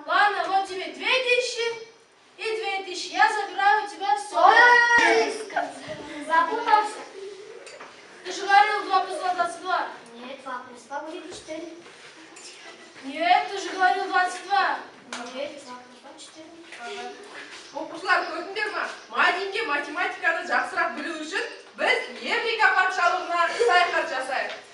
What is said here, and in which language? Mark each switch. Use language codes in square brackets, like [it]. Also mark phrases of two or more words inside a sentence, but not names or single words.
[ru] Ладно, вот тебе 2000 и 2000. Я забираю у тебя все. Ой, запутался. Ты же говорил 2 плюс 2 22. Нет, 2 плюс 2 будет 4. Нет, ты же говорил 22. Нет, 2 плюс 2 4. [kk] Оқушылар көрдіңдер ма? Мадинге математиканы жақсырақ білу үшін біз Еврика патшалығына саяхат жасайық.